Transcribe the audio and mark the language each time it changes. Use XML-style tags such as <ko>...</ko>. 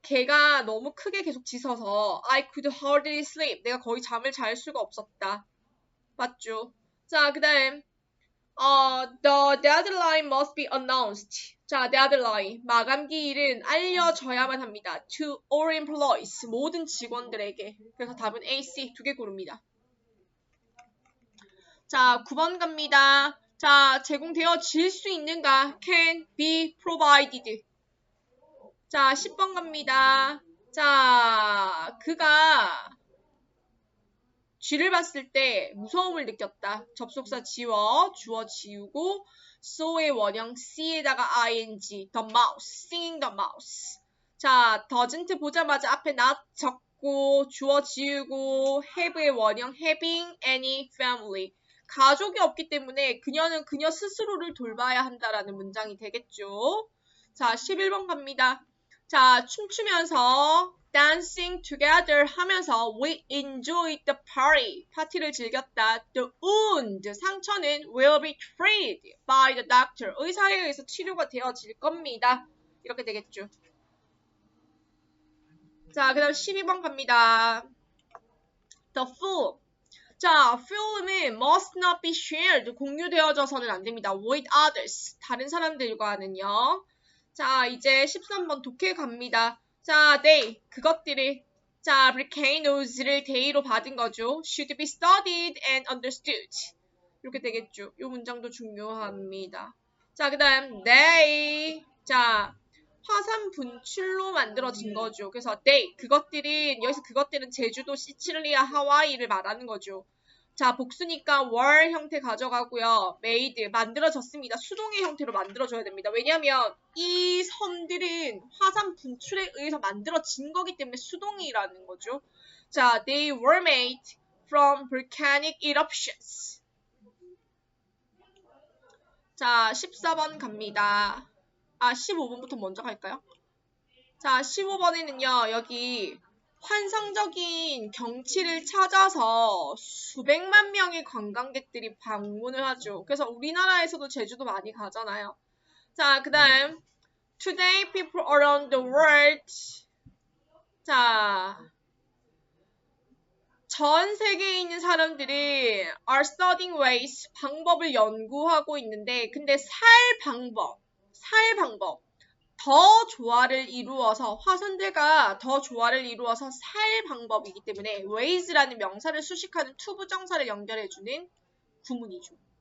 <ko>개가 너무 크게 계속 짖어서</ko> <en>I could hardly sleep.</en> <ko>내가 거의 잠을 잘 수가 없었다. 맞죠?</ko> <en>자, 그 다음 the deadline must be announced.</en> <ko>자, deadline. 마감기일은 알려져야만 합니다.</ko> <en>To all employees.</en> <ko>모든 직원들에게. 그래서 답은 A, C 두 개 고릅니다. 자, 9번 갑니다. 자, 제공되어질 수 있는가?</ko> <en>Can be provided.</en> <ko>자, 10번 갑니다. 자, 그가 쥐를 봤을 때 무서움을 느꼈다. 접속사 지워, 주어 지우고 so의 원형 C에다가 ing, the mouse, singing the mouse. 자, doesn't 보자마자 앞에 not 적고 주어 지우고 have의 원형</ko> <en>having any family.</en> <ko>가족이 없기 때문에 그녀는 그녀 스스로를 돌봐야 한다라는 문장이 되겠죠. 자, 11번 갑니다.</ko> <en>자, 춤추면서 dancing together 하면서 we enjoyed the party.</en> <ko>파티를 즐겼다.</ko> <en>The wound, 상처는 will be treated by the doctor.</en> <ko>의사에 의해서 치료가 되어질 겁니다. 이렇게 되겠죠. 자, 그 다음 12번 갑니다. The film.</ko> <en>자, film은 must not be shared.</en> <ko>공유되어져서는 안 됩니다.</ko> <en>with others.</en> <ko>다른 사람들과는요. 자, 이제 13번 독해 갑니다. 자, they. 그것들이.</ko> <en>자, volcanoes를 they로</en> <ko>받은 거죠.</ko> <en>should be studied and understood.</en> <ko>이렇게 되겠죠. 이 문장도 중요합니다. 자, 그 다음 they. 자, 화산 분출로 만들어진 거죠. 그래서 they, 그것들은, 여기서 그것들은 제주도, 시칠리아, 하와이를 말하는 거죠. 자, 복수니까 were 형태 가져가고요. made, 만들어졌습니다. 수동의 형태로 만들어줘야 됩니다. 왜냐하면 이 섬들은 화산 분출에 의해서 만들어진 거기 때문에 수동이라는 거죠.</ko> <en>자, they were made from volcanic eruptions.</en> <ko>자, 14번 갑니다. 15번부터 먼저 갈까요? 자, 15번에는요, 여기 환상적인 경치를 찾아서 수백만 명의 관광객들이 방문을 하죠. 그래서 우리나라에서도 제주도 많이 가잖아요.</ko> <en>자, 그 다음 Today people around the world.</en> <ko>자, 전 세계에 있는 사람들이</ko> <en>are studying ways,</en> <ko>방법을 연구하고 있는데, 근데 살 방법, 더 조화를 이루어서, 화산들과 더 조화를 이루어서 살 방법이기 때문에 ways라는 명사를 수식하는 to 부정사를 연결해주는 구문이죠.</ko>